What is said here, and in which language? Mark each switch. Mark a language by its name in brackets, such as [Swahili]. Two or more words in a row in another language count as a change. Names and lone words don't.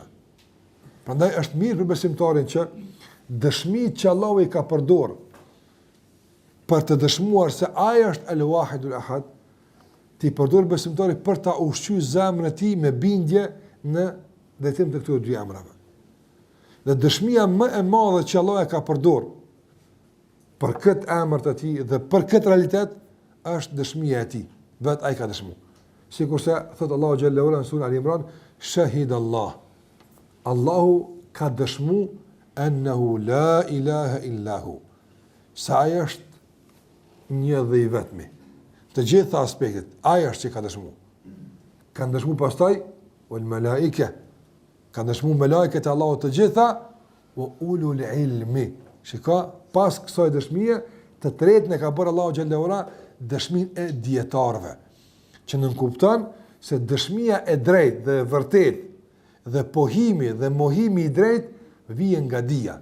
[Albanian] Prandaj është mirë për besimtarin që dëshmitë që Allahu i ka përdorur për të dëshmuar se ai është [Arabic] الواحد الأحد, [Albanian] ti përdor besimtari për ta ushqyer zemrën e tij me bindje në drejtim të këtyre dy emrave. Dhe dëshmia më e madhe që Allah e ka përdorur për këtë emër të tij dhe për këtë realitet është dëshmia e tij. Vetë ai ka dëshmuar. Sikurse thot Allahu [Arabic] جل وعلا [Albanian] në surën Al-Imran, [Arabic] شهد الله. [Albanian] Allahu ka dëshmuar [Arabic] أنه لا إله إلا هو. [Albanian] Sa ai është një dhe i vetmi. Të gjitha aspektet, aja është që ka dëshmu. Kanë dëshmu pastaj, [Arabic] والملائكة, [Albanian] kanë dëshmu melaiket e Allahu të gjitha, [Arabic] وأولو العلم. [Albanian] Shika, pas kësaj dëshmije, të tretën e ka bërë Allahu [Arabic] جل وعلا [Albanian] dëshmin e dietarëve, që nënkupton se dëshmia e drejt dhe vërtet, dhe pohimi dhe mohimi i drejt, vijen nga dia.